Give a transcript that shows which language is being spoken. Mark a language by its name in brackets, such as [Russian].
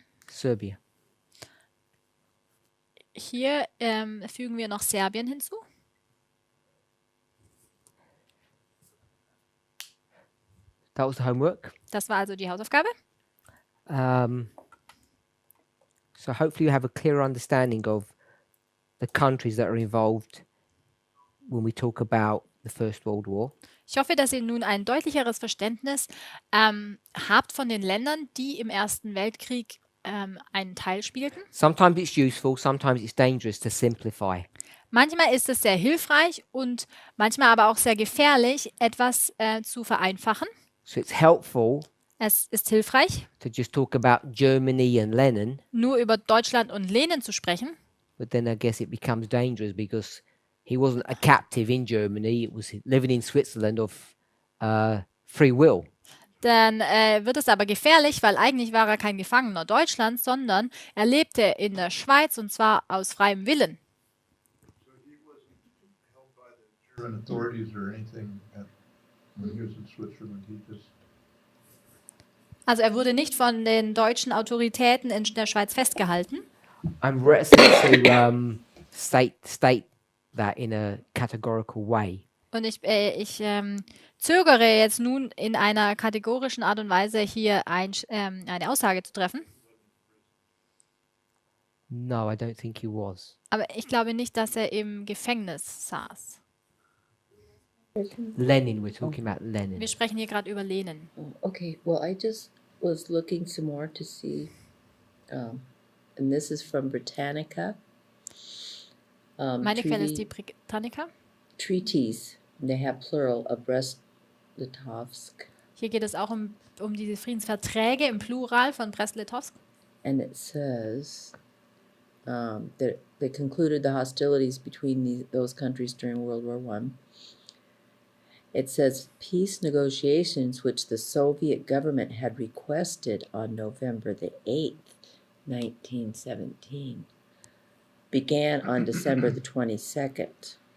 [English] Serbia. [German] Hier fügen wir noch Serbien hinzu. [English] That was the homework. [German] Das war also die Hausaufgabe. [English] So hopefully you have a clearer understanding of the countries that are involved when we talk about the First World War. [German] Ich hoffe, dass ihr nun ein deutlicheres Verständnis habt von den Ländern, die im Ersten Weltkrieg einen Teil spielten. [English] Sometimes it's useful, sometimes it's dangerous to simplify. [German] Manchmal ist es sehr hilfreich und manchmal aber auch sehr gefährlich, etwas zu vereinfachen. [English] So it's helpful [German] Es ist hilfreich, [English] to just talk about Germany and Lenin, [German] nur über Deutschland und Lenin zu sprechen. [English] but then I guess it becomes dangerous because he wasn't a captive in Germany, it was living in Switzerland of free will. [German] Dann wird es aber gefährlich, weil eigentlich war er kein Gefangener Deutschlands, sondern er lebte in der Schweiz und zwar aus freiem Willen. [English] So he wasn't held by the German authorities or anything when he was in Switzerland. He just [German] Also er wurde nicht von den deutschen Autoritäten in der Schweiz festgehalten. [English] I'm reticent to state that in a categorical way. [German] Und ich zögere jetzt nun in einer kategorischen Art und Weise hier eine Aussage zu treffen. [English] No, I don't think he was. [German] Aber ich glaube nicht, dass er im Gefängnis saß. [English] Lenin, we're talking about Lenin. [German] Wir sprechen hier gerade über Lenin. [English] Oh, okay, well, I just was looking some more to see, and this is from Britannica. [German] Meine Quelle ist die Britannica. [English] Treaties, they have plural of Brest, Litovsk, [German] Hier geht es auch um diese Friedensverträge im Plural von Brest-Litovsk. [English] and it says that they concluded the hostilities between those countries during World War I. It says peace negotiations, which the Soviet government had requested on November the 8th, 1917, began on December the 22nd.